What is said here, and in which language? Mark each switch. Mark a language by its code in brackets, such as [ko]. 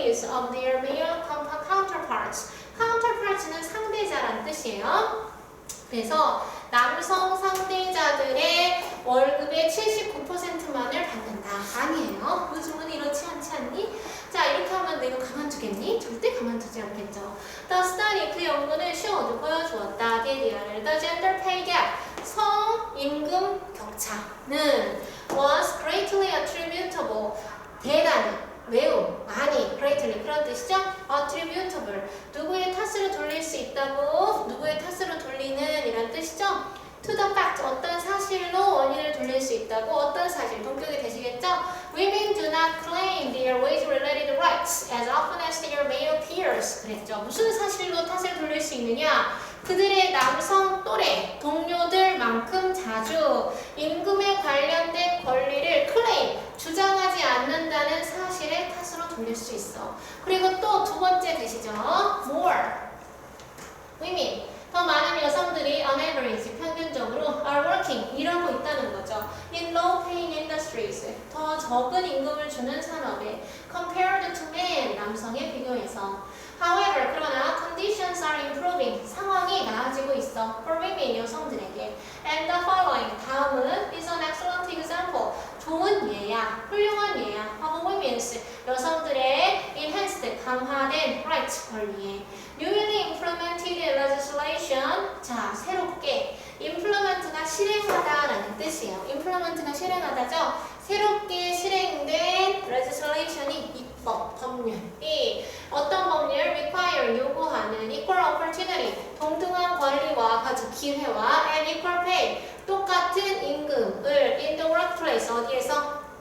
[en] of their male counterparts. [ko] counterparts는 상대자란 뜻이에요. 그래서 남성 상대자들의 월급의 79%만을 받는다. 아니에요. 요즘은 이렇지 않지 않니? 자, 이렇게 하면 내가 가만두겠니? 절대 가만두지 않겠죠. [en] The study, [ko] 그 연구는 [en] showed, [ko] 보여주었다. [en] the gender pay gap, [ko] 성임금 격차는 [en] was greatly attributable, [ko] 대단히, 매우, 많이, [en] greatly [ko] 그런 뜻이죠? attributable, 누구의 탓으로 돌릴 수 있다고, 누구의 탓으로 돌리는 이란 뜻이죠? to the fact, 어떤 사실로 원인을 돌릴 수 있다고, 어떤 사실, 동격이 되시겠죠? [en] Women do not claim their wage-related rights as often as their male peers. [ko] 그랬죠. 무슨 사실로 탓을 돌릴 수 있느냐? 그들의 남성 또래, 동료들만큼 자주 임금에 관련된 권리를 클레임, 주장하지 않는다는 사실의 탓으로 돌릴 수 있어. 그리고 또 두 번째 되시죠? [en] More. women. [ko] 더 많은 여성들이 [en] on average, [ko] 평균적으로 [en] are working, [ko] 일하고 있다는 거죠. [en] in low paying industries, [ko] 더 적은 임금을 주는 산업에 [en] compared to men, [ko] 남성에 비교해서. [en] However, [ko] 그러나 [en] conditions are improving, [ko] 상황이 나아지고 있어. [en] for women, [ko] 여성들에게. [en] And the following, [ko] 다음은 [en] is an excellent example, [ko] 좋은 예야, 훌륭한 예야 [en] of women's, [ko] 여성들의 [en] enhanced, [ko] 강화된 [en] rights, [ko] 권리에. [en] newly implemented legislation, [ko] 자, 새롭게 implement가 실행하다라는 뜻이에요. implement가 실행하다죠. 새롭게 실행된 legislation이 입법, 법률이 어떤 법률? [en] require, [ko] 요구하는 [en] equal opportunity, [ko] 동등한 권리와 가족 기회와 [en] and equal pay, [ko] 똑같은 임금을 [en] in the workplace, [ko] 어디에서?